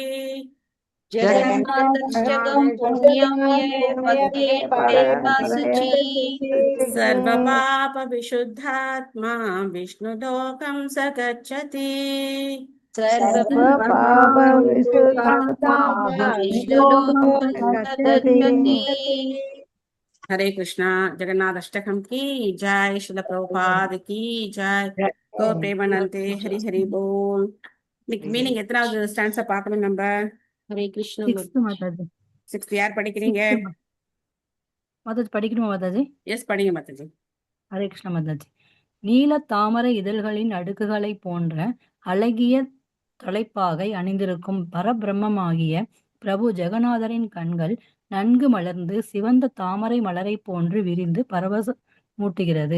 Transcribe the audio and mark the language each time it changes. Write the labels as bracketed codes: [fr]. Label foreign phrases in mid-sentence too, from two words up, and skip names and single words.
[sa] जगन्नाथाष्टकं पुण्यं ये पठेत् प्रियतः शुचिः सर्वपापविशुद्धात्मा विष्णुलोकं स गच्छति सर्वपापविशुद्धात्मा विष्णुलोकं गच्छति [hi] हरे कृष्णा जगन्नाथ अष्टकम की जय श्रील प्रभुपाद की जय गो प्रेमानंदे हरि हरि बोल [ta] மீனிங் எத்தனாவது ஸ்டான்ஸா பார்க்கணும் நம்ம [hi] हरे कृष्ण [ta] மாதாஜி 6th யார் படிக்கிறீங்க மாதாஜி படிக்கணுமா மாதாஜி எஸ் படிங்க மாதாஜி ஹரே கிருஷ்ண மாதாஜி நீல தாமரை இதழ்களின் அடுக்குகளை போன்ற அழகிய தலைப்பாகை அணிந்திருக்கும் பரபிரம்மமாகிய பிரபு ஜெகநாதரின் கண்கள் நன்கு மலர்ந்து சிவந்த தாமரை மலரை போன்று விரிந்து பரவசமூட்டுகிறது.